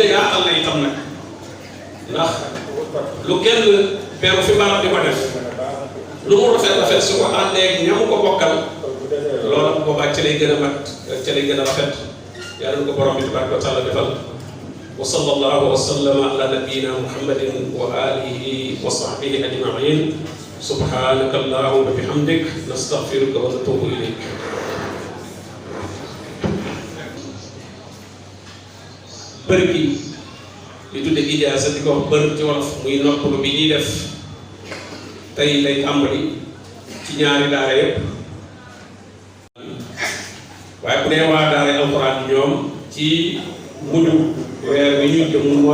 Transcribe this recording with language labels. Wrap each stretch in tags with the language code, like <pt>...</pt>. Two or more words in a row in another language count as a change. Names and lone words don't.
<wo>yaatal na itam nag ndax lu kenn beeru fi barab di ko def lu mu rafet rafet su ko àndeeg ñamu ko bokkal loolu boobaa ci lay gën a mat ci lay gën a rafet yàlla ko borom bi</wo> <ar>تبارك وتعالى</ar> <wo>defal</wo> <ar>وصلى الله وسلم على نبينا محمد وآله وصحبه أجمعين سبحانك اللهم بحمدك نستغفرك ونتوب إليك</ar> <wo>bërki li tudde ijaasa di ko wax bër ci wolof muy noppalu bi ñuy def tey lay tàmbali ci ñaari daara yépp waaye bu dee waa daara alxuraan ñoom ci mujj weer bi ñu jëm mu</wo>